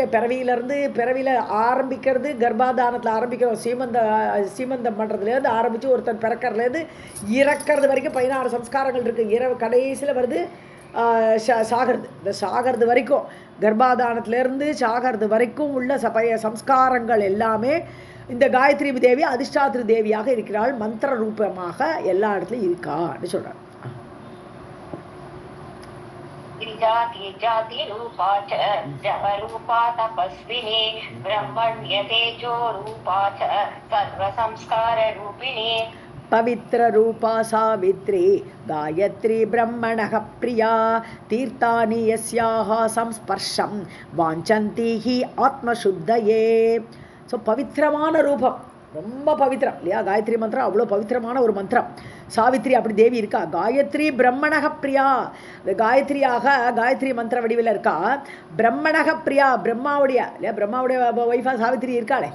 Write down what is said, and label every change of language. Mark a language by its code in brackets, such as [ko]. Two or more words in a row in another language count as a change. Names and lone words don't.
[ta] பிறவியில் ஆரம்பிக்கிறது, கர்ப்பாதானத்தில் ஆரம்பிக்கிறோம், சீமந்தம் பண்ணுறதுலேருந்து ஆரம்பித்து ஒருத்தன் பிறக்கிறதுலேருந்து இறக்கிறது வரைக்கும் 16 சம்ஸ்காரங்கள் இருக்குது. இரவு கடைசியில் வருது சாகிறது. இந்த சாகிறது வரைக்கும், கர்ப்பாதானத்திலேருந்து சாகிறது வரைக்கும் உள்ள சம்ஸ்காரங்கள் எல்லாமே இந்த காயத்ரி தேவி அதிஷ்டாத்ரி தேவியாக இருக்கிறாள். மந்திர ரூபமாக எல்லா இடத்துலையும் இருக்கான்னு சொல்கிறார். [sa] जाति रूपा च जपरूपा तपस्विनी ब्रह्मण्य तेजो रूपा च सर्वसंस्कार रूपिणी. पवित्र रूपा सावित्री गायत्री ब्रह्मणः प्रिया तीर्थानि यस्याः संस्पर्शं वाञ्छन्ति हि आत्मशुद्धये. [ta] ஸோ பவித்திரமான ரூபம், ரொம்ப பவித்திரம் இல்லையா காயத்ரி மந்திரம். அவ்வளோ பவித்திரமான ஒரு மந்திரம். சாவித்திரி அப்படி தேவி இருக்கா. [sa] गायत्री ब्रह्मणक प्रिया, [ta] காயத்ரியாக காயத்ரி மந்திர வடிவில் இருக்கா. [sa] ब्रह्मणक प्रिया, [ta] பிரம்மாவுடைய இல்லையா, பிரம்மாவுடைய ஒய்ஃபா சாவித்திரி இருக்காளே.